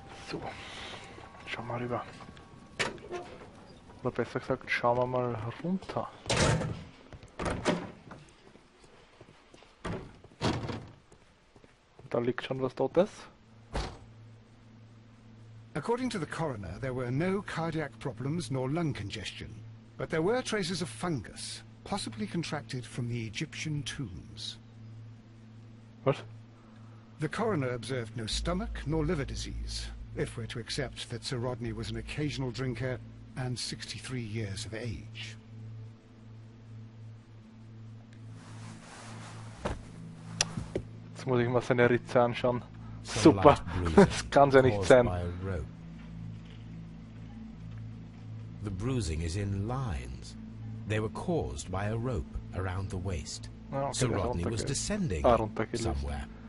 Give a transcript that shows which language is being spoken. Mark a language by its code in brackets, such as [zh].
[de] So, schauen wir mal rüber. Oder besser gesagt, schauen wir mal runter. Da liegt schon was Totes. [en] According to the coroner, there were no cardiac problems nor lung congestion, but there were traces of fungus, possibly contracted from the Egyptian tombs. What? The coroner observed no stomach nor liver disease, if we're to accept that Sir Rodney was an occasional drinker and 63 years of age. [de] Jetzt muss ich mal seine Ritze anschauen. Super, das kann ja nicht sein. [en] The bruising is in lines. They were caused by a rope around the waist. Ah, okay, Sir Rodney was descending somewhere.